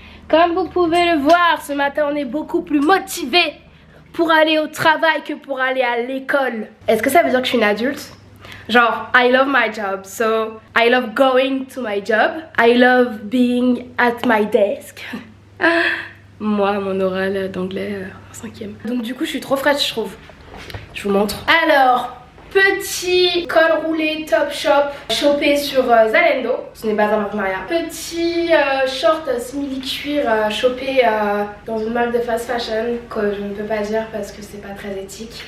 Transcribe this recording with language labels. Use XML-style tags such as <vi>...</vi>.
<fr>Comme vous pouvez le voir, ce matin on est beaucoup plus motivés pour aller au travail que pour aller à l'école. Est-ce que ça veut dire que je suis une adulte?</fr> <en>Genre, I love my job, so I love going to my job. I love being at my desk.</en> <fr>Moi, mon oral d'anglais en 5e. Donc du coup, je suis trop fraîche, je trouve. Je vous montre. Alors, petit col roulé top shop chopé sur Zalando. Ce n'est pas un partenariat. Petit short simili-cuir chopé dans une marque de fast fashion que je ne peux pas dire parce que c'est pas très éthique.</fr>